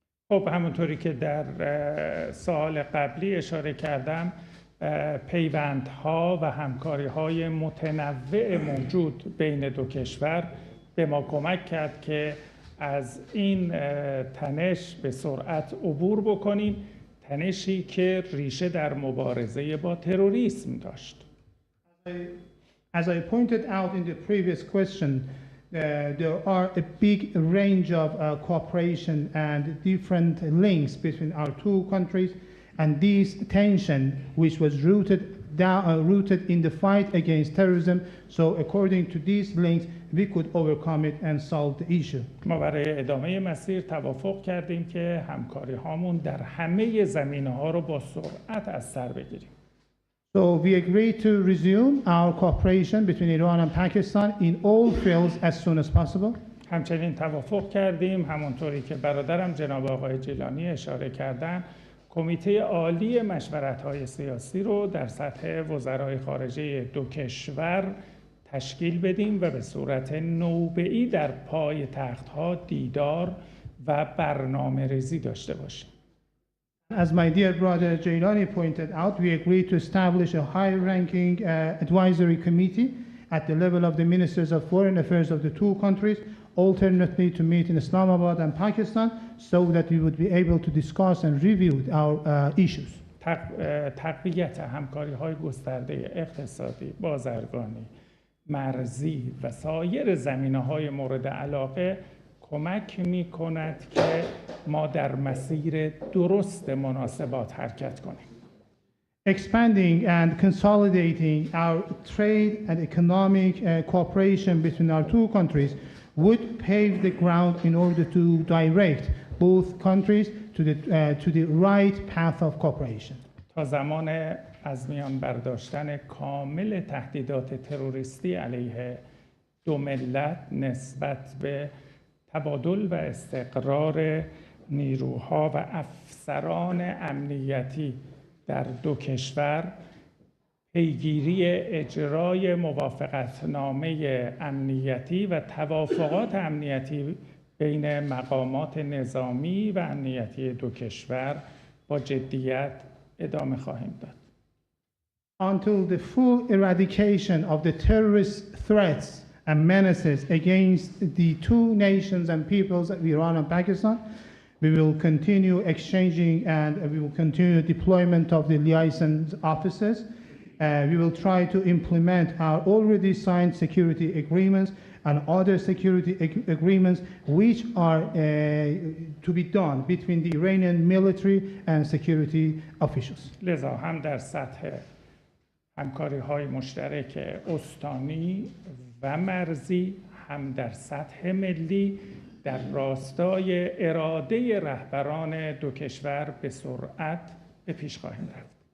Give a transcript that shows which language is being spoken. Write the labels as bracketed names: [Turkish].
[Persian] خب همونطوری که در سوال قبلی اشاره کردم، پیوندها و همکاری‌های متنوع موجود بین دو کشور به ما کمک کرد که از این تنش به سرعت عبور بکنیم، تنشی که ریشه در مبارزه با تروریسم داشت. [English] As I pointed out in the previous question, there are a big range of cooperation and different links between our two countries, and this tension, which was rooted in the fight against terrorism, so according to these links, we could overcome it and solve the issue. [Persian] ما برای ادامه مسیر توافق کردیم که همکاری هامون در همه زمینه‌ها رو با سرعت از سر بگیریم. [English] So we agreed to resume our cooperation between Iran and Pakistan in all fields as soon as possible. [Persian] همچنین توافق کردیم، همونطوری که برادرم جناب آقای جیلانی اشاره کردن، کمیته عالی مشورت‌های سیاسی رو در سطح وزرای خارجه دو کشور تشکیل بدیم و به صورت نوبه‌ای در پای تخت‌ها دیدار و برنامه‌ریزی داشته باشیم. [English] As my dear brother Jailani pointed out, we agreed to establish a high-ranking advisory committee at the level of the ministers of foreign affairs of the two countries, alternately to meet in Islamabad and Pakistan, so that we would be able to discuss and review our issues. [Persian] تقویت همکاری‌های گسترده اقتصادی، بازرگانی، مرزی و سایر زمینه‌های مورد علاقه کمک می‌کند که ما در مسیر درست مناسبات حرکت کنیم. [English] Expanding and consolidating our trade and economic cooperation between our two countries would pave the ground in order to direct both countries to the right path of cooperation. [Persian] تا زمان از میان برداشتن کامل تهدیدات تروریستی علیه دو ملت نسبت به تبادل و استقرار نیروها و افسران امنیتی در دو کشور، پیگیری اجرای موافقتنامه امنیتی و توافقات امنیتی بین مقامات نظامی و امنیتی دو کشور با جدیت ادامه خواهیم داد. [English] Until the full eradication of the terrorist threats and menaces against the two nations and peoples of Iran and Pakistan, we will continue exchanging and we will continue deployment of the liaison officers. We will try to implement our already signed security agreements and other security agreements which are to be done between the Iranian military and security officials. [Persian] لذا هم در سطح همکاری‌های مشترک استانی و مرزی، هم در سطح ملی در راستای اراده رهبران دو کشور به سرعت به پیش خواهیم رفت.